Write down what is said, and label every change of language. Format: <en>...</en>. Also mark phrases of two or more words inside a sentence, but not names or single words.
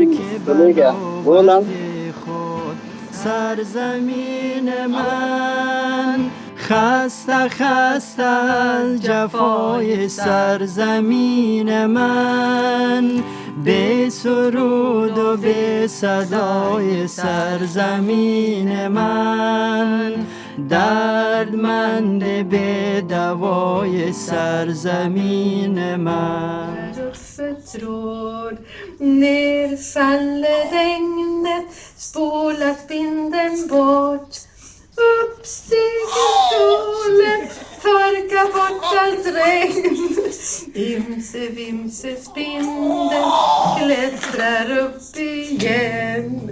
<fa>که بلد خود سرزمین من خسته خسته از جفای سرزمین من به سرود و به صدای سرزمین من دردمند به دوای سرزمین من</fa> <sv>Tråd, ner faller regnet, spolat vinden bort. Uppstiger solen, torkar bort allt regn. Imse vimse spindeln klättrar upp igen.</sv>